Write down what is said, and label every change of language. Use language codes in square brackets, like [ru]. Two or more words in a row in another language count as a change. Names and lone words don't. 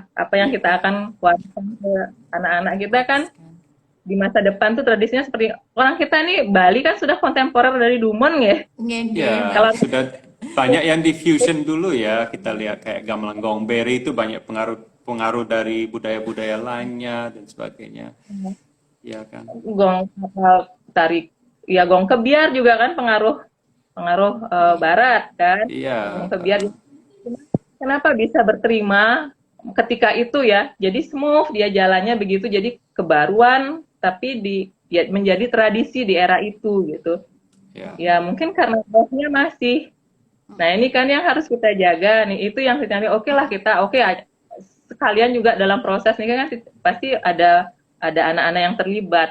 [id] Apa yang kita akan wariskan ke anak-anak kita kan di masa depan tuh tradisinya seperti orang kita nih, Bali kan sudah kontemporer dari Dumon ya. Ya, Kalau sudah banyak yang diffusion dulu ya. Kita lihat kayak gamelan Gongberi itu banyak pengaruh dari budaya-budaya lainnya dan sebagainya. Ya kan. gong tarik ya, gong kebiar juga kan pengaruh barat kan. Iya. Gong kebiar kenapa bisa berterima ketika itu ya, jadi smooth dia jalannya begitu, jadi kebaruan tapi ya, menjadi tradisi di era itu gitu. Ya. Ya mungkin karena rohnya masih. Nah ini kan yang harus kita jaga nih, itu yang kita oke lah kita sekalian juga dalam proses nih kan pasti ada anak-anak yang terlibat.